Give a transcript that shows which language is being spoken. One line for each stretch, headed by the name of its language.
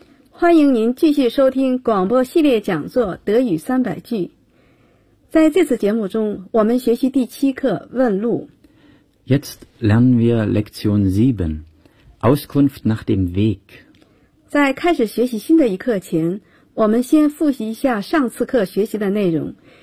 Chinese: 欢迎您继续收听广播系列讲座《德语三百句》。在这次节目中，我们学习第七课《问路》。
German: Jetzt lernen wir Lektion 7, Auskunft nach dem Weg.
Chinese: 在开始学习新的一课前，我们先复习一下上次课学习的内容。